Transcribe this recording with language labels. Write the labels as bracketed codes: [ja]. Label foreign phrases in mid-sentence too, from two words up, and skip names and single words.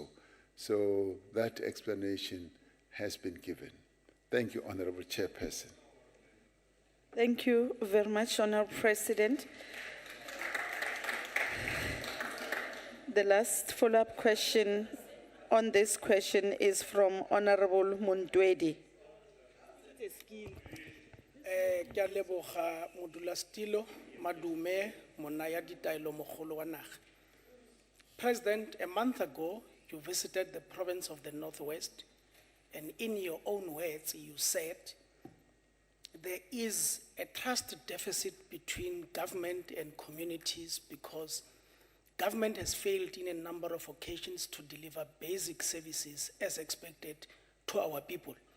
[en] So that explanation has been given. Thank you, Honorable Chairperson. Thank you very much, Honorable President. The last follow-up question on this question is from Honorable Mundwedi. [tn] Ke a leboga modulasetilo Madume monaya ditaelo mogolo wa naga. [en] President, a month ago, you visited the province of the Northwest, and in your own words, you said there is a trust deficit between government and communities because government has failed in a number of occasions to deliver basic services as expected to our people.